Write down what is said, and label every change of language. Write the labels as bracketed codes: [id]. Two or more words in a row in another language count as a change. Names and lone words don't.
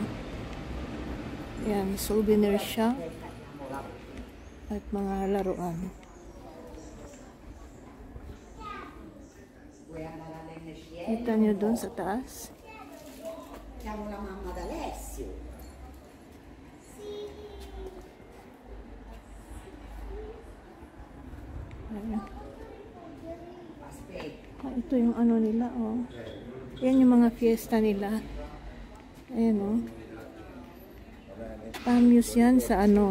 [tl] Yan, [en] souvenir shop [tl] at mga laruan. Kita nyo doon sa taas. [it] Chiamo la mamma d'Alessio. [tl] Ito yung ano nila oh. Yan yung mga fiesta nila. Ayan o. Famous yan sa ano.